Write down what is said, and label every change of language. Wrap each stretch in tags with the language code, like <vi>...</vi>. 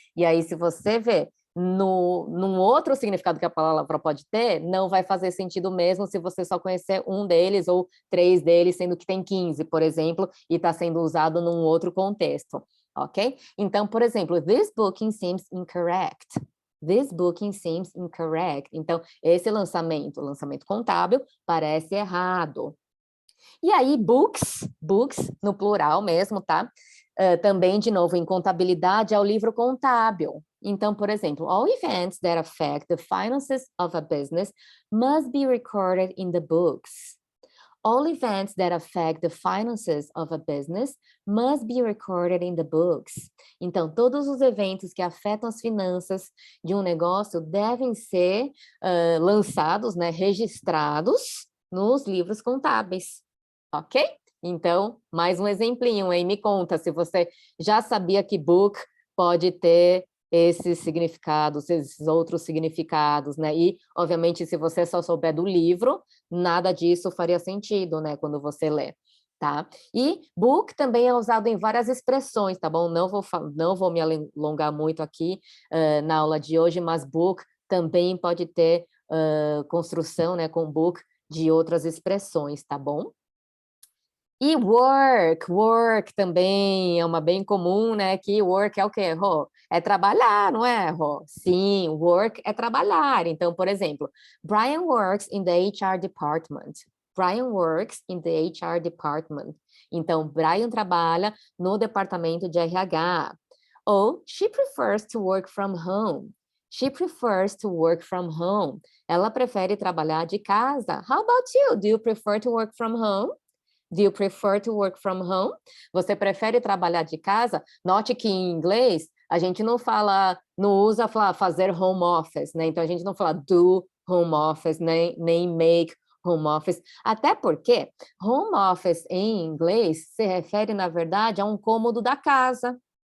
<pt>E aí, se você vê num outro significado que a palavra pode ter, não vai fazer sentido mesmo se você só conhecer um deles ou 3 deles, sendo que tem 15, por exemplo, e está sendo usado num outro contexto, ok? Então, por exemplo,</pt> <en>this booking seems incorrect. This booking seems incorrect.</en> <pt>Então, esse lançamento contábil, parece errado. E aí, books no plural mesmo, tá? Também, de novo, em contabilidade, é o livro contábil. Então, por exemplo,</pt> <en>all events that affect the finances of a business must be recorded in the books. All events that affect the finances of a business must be recorded in the books.</en> <pt>Então, todos os eventos que afetam as finanças de um negócio devem ser lançados, né, registrados nos livros contábeis, ok? Então, mais um exemplinho aí, me conta se você já sabia que book pode ter esses significados, esses outros significados, né? E, obviamente, se você só souber do livro, nada disso faria sentido, né, quando você lê, tá? E book também é usado em várias expressões, tá bom? Não vou me alongar muito aqui na aula de hoje, mas book também pode ter construção, né, com book de outras expressões, tá bom? E work também é uma bem comum, né? Que work é o quê, Rô? É trabalhar, não é, Rô? Sim, work é trabalhar. Então, por exemplo,</pt> <en>Brian works in the HR department. Brian works in the HR department.</en> <pt>Então, Brian trabalha no departamento de RH.</pt> <en>Ou, she prefers to work from home. She prefers to work from home.</en> <pt>Ela prefere trabalhar de casa.</pt> <en>How about you? Do you prefer to work from home? Do you prefer to work from home?</en> <pt>Você prefere trabalhar de casa? Note que em inglês a gente não fala, não usa fazer home office, né? Então a gente não fala do home office, nem make home office. Até porque home office em inglês se refere, na verdade, a um cômodo da casa.</pt>